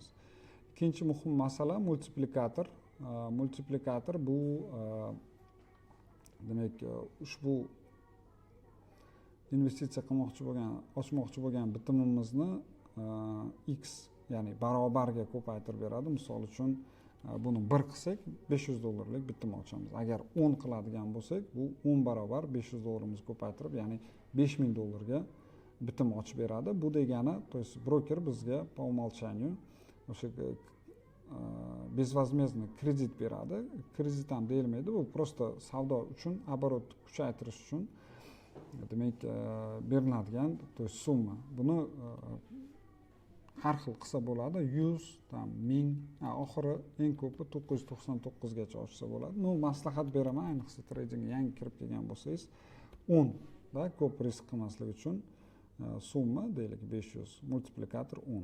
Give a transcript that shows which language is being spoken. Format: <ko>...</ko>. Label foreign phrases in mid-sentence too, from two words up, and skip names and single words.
<uz>Ikkinchi muhim masala multiplikator. Multiplikator bu demak ushbu investitsiya ochmoqchi bo'lgan bitimimizni x, ya'ni barobarga ko'paytirib beradi. Misol uchun buni 1 qilsak 500 dollarlik bitim ochamiz. Agar 10 qiladigan bo'lsak, bu 10 barobar 500 dollarimizni ko'paytirib, ya'ni 5000 dollarga bitim ochib beradi. Bu degani,</uz> <ru>то есть</ru> <uz>broker bizga</uz> <ru>по умолчанию</ru> <uz>o'sha безвозмездный kredit beradi. Kredit ham deyilmaydi, bu просто savdo uchun, оборот kuchaytirish uchun demak beriladigan,</uz> <ru>то есть</ru> <uz>summa. Buni har xil qilsa bo'ladi, 100, 1000, oxiri eng ko'pi 999 gacha ochsa bo'ladi. No, maslahat beraman, ayniqsa tradingga yangi kirib kelgan bo'lsangiz, 10 da, ko'p risk qilmaslik uchun summa deylik 500, multiplikator 10.</uz>